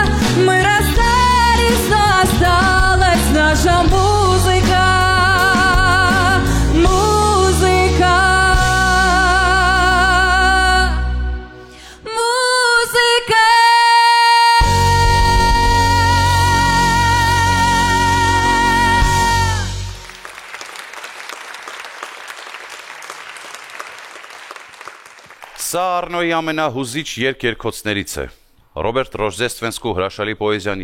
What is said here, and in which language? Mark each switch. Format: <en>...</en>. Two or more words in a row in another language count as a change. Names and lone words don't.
<ru>Мы расстались, но осталась наша музыка. Музыка. Музыка.</ru> <hy>Սա Առնոյի ամենահուզիչ երգերգոցներից է։ Ռոբերտ Ռոժդեստվենսկու հրաշալի պոեզիան</hy>